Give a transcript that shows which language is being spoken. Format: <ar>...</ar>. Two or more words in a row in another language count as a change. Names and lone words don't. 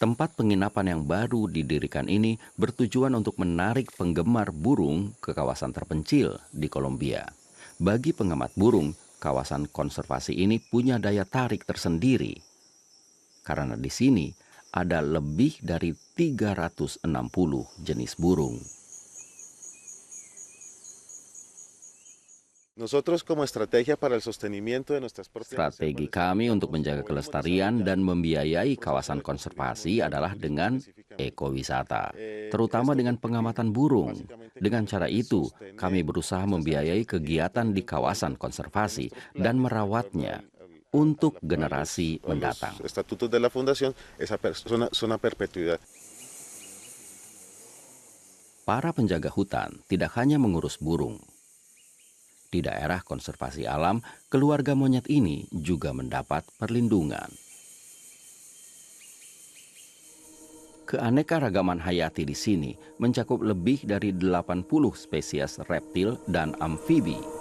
<id>Tempat penginapan yang baru didirikan ini bertujuan untuk menarik penggemar burung ke kawasan terpencil di Kolombia. Bagi pengamat burung, kawasan konservasi ini punya daya tarik tersendiri. Karena di sini ada lebih dari 360 jenis burung.</id> <es>Nosotros como estrategia para el sostenimiento de nuestras propias</es> <id>Strategi</id> <es>reservas</es> <id>kami untuk</id> <es>estamos</es> <id>menjaga</id> <es>moviéndonos</es> <id>kelestarian dan</id> <es>desarrollando</es> <id>membiayai</id> <es>un proceso</es> <id>kawasan</id> <es>de</es> <id>konservasi</id> <es>ecosistema</es> <id>adalah</id> <es>turístico</es> <id>dengan</id> <es>específicamente.</es> <id>ekowisata, terutama</id> <es>Esto</es> <id>dengan</id> <es>porque</es> <id>pengamatan burung.</id> <es>básicamente</es> <id>Dengan</id> <es>queremos</es> <id>cara itu,</id> <es>sostener</es> <id>kami berusaha</id> <es>esas áreas</es> <id>membiayai</id> <es>protegidas</es> <id>kegiatan di</id> <es>en cumplimiento</es> <id>kawasan</id> <es>de</es> <id>konservasi</id> <es>nuestros</es> <id>dan</id> <es>planes de acuerdo</es> <id>merawatnya</id> <es>a</es> <id>untuk</id> <es>a</es> <id>generasi</id> <es>a los</es> <id>mendatang.</id> <es>estatutos de la fundación, esa zona perpetuidad.</es> <id>Para penjaga hutan tidak hanya mengurus burung. Di daerah konservasi alam, keluarga monyet ini juga mendapat perlindungan. Keanekaragaman hayati di sini mencakup lebih dari 80 spesies reptil dan amfibi.</id>